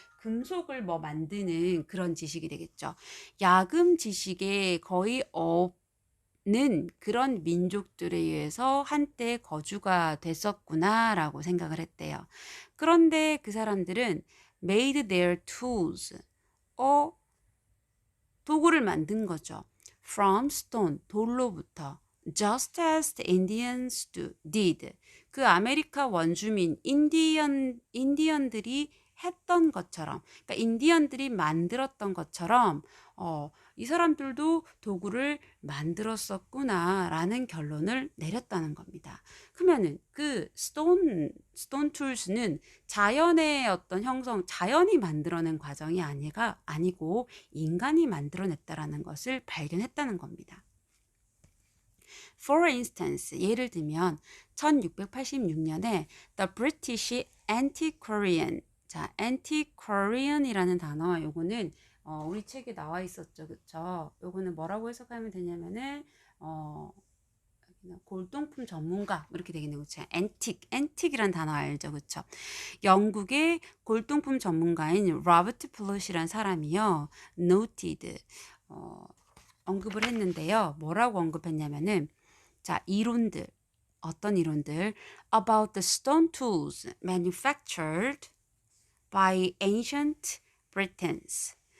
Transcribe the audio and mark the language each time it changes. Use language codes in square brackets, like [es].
[ko] 금속을 만드는 그런 지식이 되겠죠. 야금 지식에 거의 없는 그런 민족들에 의해서 한때 거주가 됐었구나라고 생각을 했대요. 그런데 그 사람들은 [en] made their tools, [ko] 도구를 만든 거죠. [en] From stone, [ko] 돌로부터. [en] Just as the Indians did. [ko] 그 아메리카 원주민, 인디언들이 했던 것처럼, 그러니까 인디언들이 만들었던 것처럼, 이 사람들도 도구를 만들었었구나라는 결론을 내렸다는 겁니다. 그러면은 그 스톤 툴스는 자연의 어떤 형성, 자연이 만들어낸 과정이 아니고 인간이 만들어냈다라는 것을 발견했다는 겁니다. [en] For instance, [ko] 예를 들면 1686년에 The British Antiquarian, 자, Antiquarian이라는 단어, 요거는 우리 책에 나와 있었죠, 그쵸? 요거는 뭐라고 해석하면 되냐면은 골동품 전문가 이렇게 되겠네요, 그쵸? 앤틱이란 단어 알죠, 그쵸? 영국의 골동품 전문가인 로버트 플롯이란 사람이요, noted, 언급을 했는데요. 뭐라고 언급했냐면은 자, 이론들, 어떤 이론들 [en] about the stone tools manufactured by ancient Britons.